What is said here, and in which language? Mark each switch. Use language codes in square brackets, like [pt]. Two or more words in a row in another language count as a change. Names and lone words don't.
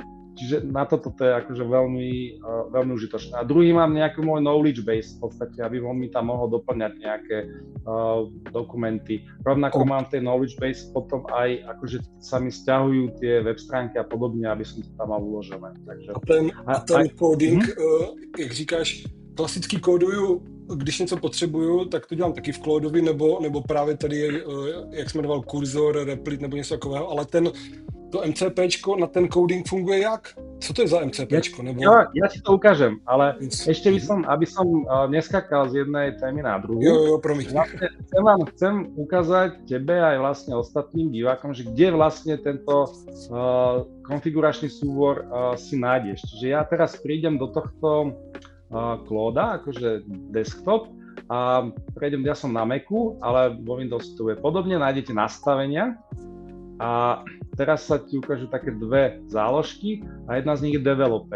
[sk] Čiže na toto to je akože veľmi užitočné. A druhý mám nejaký môj [en] knowledge base [sk] v podstate, aby on mi tam mohol doplňať nejaké dokumenty. Rovnako mám v tej [en] knowledge base [sk] potom aj akože sa mi sťahujú tie web stránky a podobne, aby som to tam mal uložené. Takže, a ten coding, [cs] jak říkáš, klasicky kóduju, když něco potřebuju, tak to dělám taky v Claudovi, nebo právě tady, jak jsme jmenoval, kurzor, replit nebo něco takového, ale to MCPčko na ten coding funguje jak? Co to je za MCPčko? Nebo... [sk] Ja ti to ukážem, ale ešte aby som neskakal z jednej témy na druhú. [cs] Jo, promiň. [sk] Vlastne chcem ukázať tebe aj vlastne ostatným divákom, že kde vlastne tento konfiguračný súbor si nájdeš. Čiže ja teraz prídem do tohto Clauda, akože desktop, a prejdem, ja som na Macu, ale vo Windows to je podobne, nájdete nastavenia a teraz sa ti ukážu také dve záložky a jedna z nich je developer.